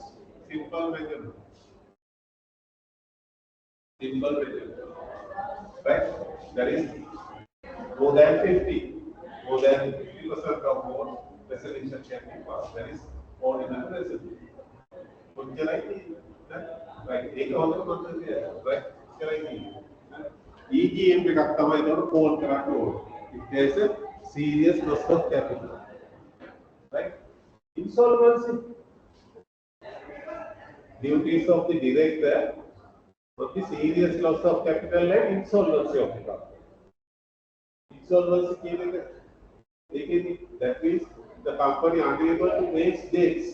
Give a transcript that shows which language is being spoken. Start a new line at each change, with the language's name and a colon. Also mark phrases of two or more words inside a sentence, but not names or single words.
English: Simple majority. Simple majority. Right? That is more than 50. More than 50% of votes, resolution can be passed. That is ordinary resolution.
Hindi: Like एक और मतलब है,
English: right?
Sinhala: EGM එකක් තමයි ඒකට call කරන්න ඕනේ.
English: If there is a serious loss of capital. Right? Insolvency. Duties of the director of the serious loss of capital and insolvency of the company. Insolvency that means the company unable to make debts.